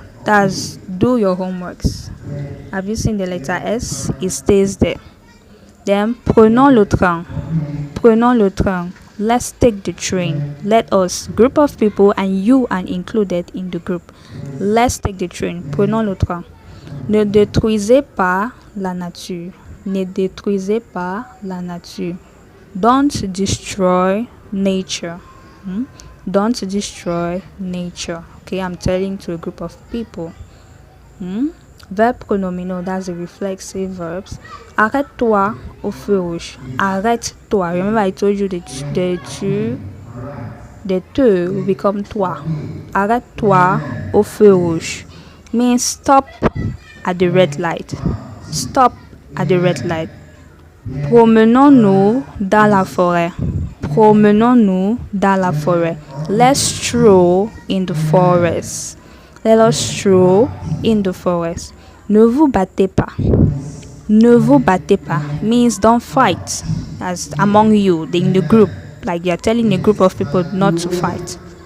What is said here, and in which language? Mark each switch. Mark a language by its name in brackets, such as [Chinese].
[English] That's do your homeworks. Have you seen the letter S? It stays there. Then [French] prenons le train. Prenons le train. [English] Let's take the train. Let us, group of people, and you are included in the group. Let's take the train. [French] Prenons le train. Ne détruisez pas la nature. Ne détruisez pas la nature. [English] Don't destroy nature. Don't destroy nature. Okay, I'm telling to a group of people. Verb pronominal, that's the reflexive verbs. [French] Arrête-toi au feu rouge. Arrête-toi. [English] Remember I told you the te will become toi. [French] Arrête-toi au feu rouge [English] means stop at the red light. Stop at the red light. [French] Promenons-nous dans la forêt. Promenons-nous dans la forêt. [English] Let's stroll in the forest. Let us stroll in the forest. [French] Ne vous battez pas. Ne vous battez pas [English] means don't fight. As among you, in the group, like you're telling a group of people not to fight.